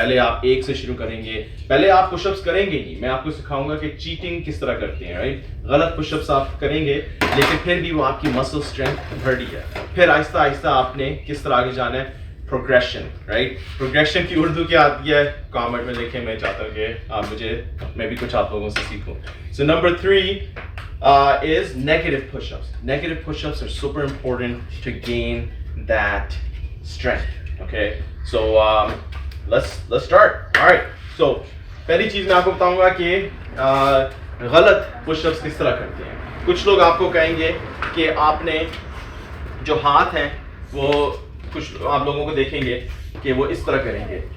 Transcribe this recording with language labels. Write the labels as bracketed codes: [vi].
[hi] पहले आप 1 से शुरू करेंगे. पहले आप पुशअप्स करेंगे नहीं, मैं आपको सिखाऊंगा कि चीटिंग किस तरह करते हैं, राइट? गलत पुशअप्स आप करेंगे लेकिन फिर भी वो आपकी मसल स्ट्रेंथ बढ़ रही है. फिर आहिस्ता आहिस्ता आपने किस तरह आगे जाना है, प्रोग्रेशन, राइट? प्रोग्रेशन की उर्दू क्या आती है कमेंट में लिखें. मैं चाहता हूँ कि आप मैं भी कुछ आप लोगों से सीखूं. [en] So number 3 is negative push-ups. Negative push-ups are super important to gain that strength. Okay, so let's start. All right. [hi] So पहली चीज मैं आपको बताऊंगा कि गलत पुशअप्स किस तरह करते हैं. कुछ लोग आपको कहेंगे कि आपने जो हाथ हैं वो कुछ आप लोगों को देखेंगे कि वो इस तरह करेंगे.